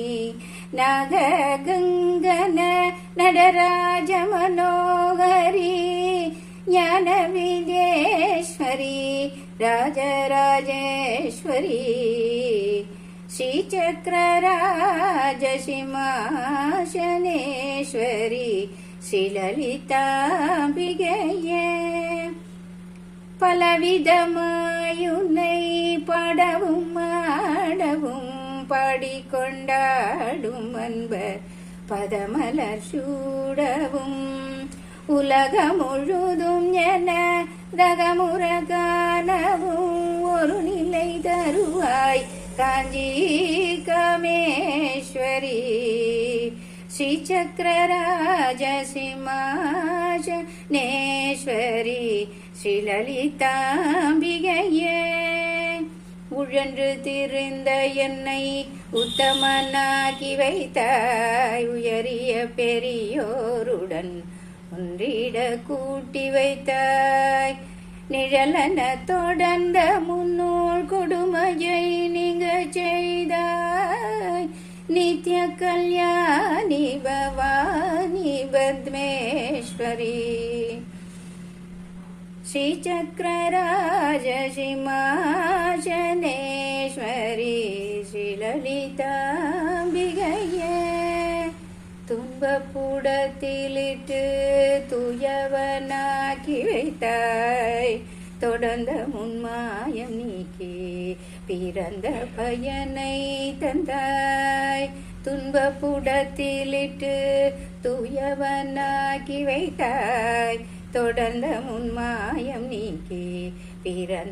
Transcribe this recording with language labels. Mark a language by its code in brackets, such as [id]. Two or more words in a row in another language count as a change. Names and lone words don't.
[sa] नागगङ्गन नटराज मनोहरी ज्ञानविद्येश्वरी राजराजेश्वरी श्रीचक्रराजसिंहासनेश्वरी श्रीललिताम्बिकये [ta] பலவிதமாயுன்னை படவும் ஆடவும் பாடிக்கொண்டாடும் அன்பர் பதமலர் சூடவும் உலகம் முழுதும் என ரகமுற காணவும் ஒரு நிலை தருவாய் காஞ்சி காமேஸ்வரி [sa] श्रीचक्रराजसिंहासनेश्वरी श्रीललिताम्बिकये [ta] உழன்று திரிந்த என்னை உத்தமனாக்கி வைத்தாய் உயரிய பெரியோருடன் ஒன்றிட கூட்டி வைத்தாய் நிழலன தொடர்ந்த முன்னோள் கொடுமையை நீங்க செய்தாய் நித்ய கல்யாணி பவானி பத்மேஸ்வரி श्रीचक्रराजसिंहासनेश्वरी श्रीललिताम्बिकये துன்பப்புடத்திலிட்டு துயவனாக்கி வைத்தாய் தொடர்ந்த முன்மாயம் நீக்கி பிறந்த பயனை தந்தாய் துன்பப்புடத்திலிட்டு துயவனாக்கி வைத்தாய் தொடர்ந்த முன்மாயம் நீக்கி பிறந்த